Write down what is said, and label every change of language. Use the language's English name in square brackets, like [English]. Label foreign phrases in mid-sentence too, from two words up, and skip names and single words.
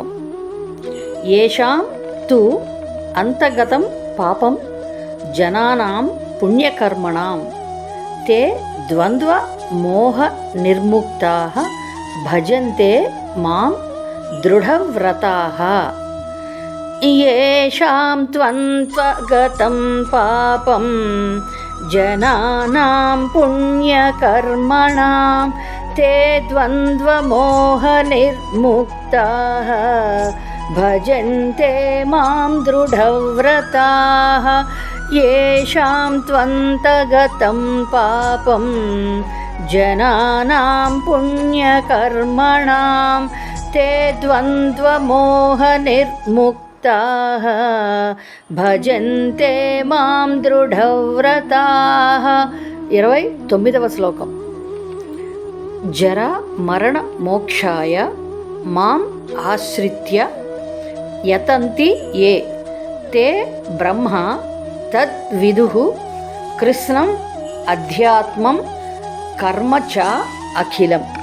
[Sanskrit] ఏషాం తు అంతగతం పాపం జనానాం పుణ్యకర్మణాం తే ద్వంద్వ మోహ నిర్ముక్తాః భజంతే మాం దృఢవ్రతాః. येषां त्वन्त्वगतं पापं जनानां पुण्यकर्मणां ते द्वन्द्वमोहनिर्मुक्ताः भजन्ते मां दृढव्रताः. येषां त्वन्तगतं पापं जनानां पुण्यकर्मणां ते द्वन्द्वमोहनिर्मुक्ताः భజంతే మాం దృఢవ్రతాః. [Telugu] 29వ శ్లోకం. [Sanskrit] జర మరణ మోక్షాయ మాం ఆశ్రిత్య యతంతి ఏ తే బ్రహ్మ తద్విదుః కృష్ణం అధ్యాత్మం కర్మ చ అఖిలం.